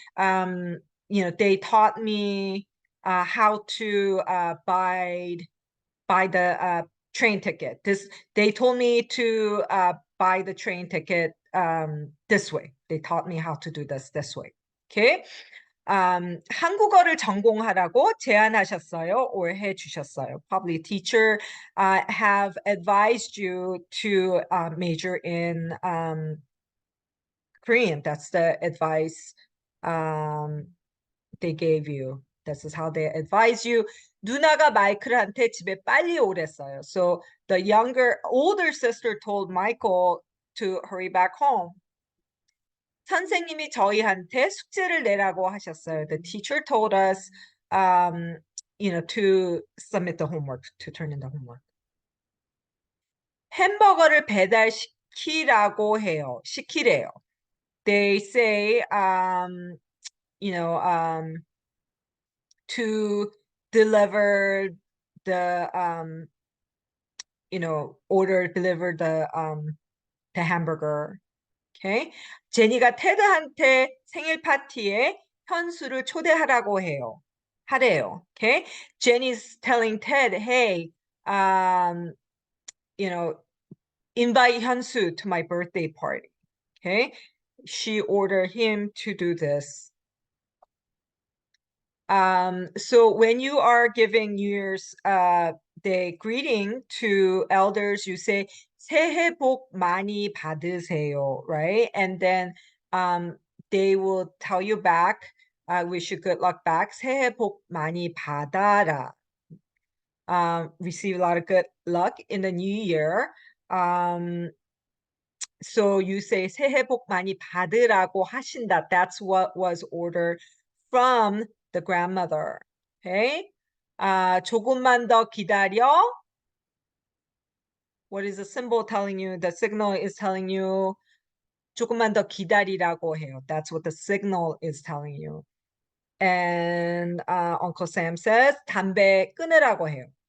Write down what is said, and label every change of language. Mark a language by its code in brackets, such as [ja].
[en] They taught me how to buy the train ticket. They told me to buy the train ticket this way. They taught me how to do this way. Okay. [ko] 한국어를 전공하라고 제안하셨어요 or 해주셨어요. [en] Probably teacher have advised you to major in Korean. That's the advice they gave you. This is how they advise you. [ko] 누나가 마이클한테 집에 빨리 오랬어요. [en] So the older sister told Michael to hurry back home. [ko] 선생님이 저희한테 숙제를 내라고 하셨어요. [en] The teacher told us, to submit the homework, to turn in the homework. [ko] 햄버거를 배달시키라고 해요. 시키래요. [en] They say, to deliver the, deliver the hamburger. Okay. [ko] 제니가 테드한테 생일 파티에 현수를 초대하라고 해요. 하래요. Okay. [en] Jenny's telling Ted, hey, invite Hyunsu to my birthday party. Okay. She ordered him to do this. So when you are giving New Year's Day greeting to elders, you say [ko] 새해 복 많이 받으세요, [en] right? And then they will tell you back, wish you good luck back. [ko] 새해 복 많이 받아라. [en] Receive a lot of good luck in the new year. So you say [ko] 새해 복 많이 받으라고 하신다. [en] That's what was ordered from the grandmother. [ko] Okay. 조금만 더 기다려. [en] What is the symbol telling you? The signal is telling you [ko] 조금만 더 기다리라고 해요. [en] That's what the signal is telling you. And Uncle Sam says [ko] 담배 끊으라고 해요.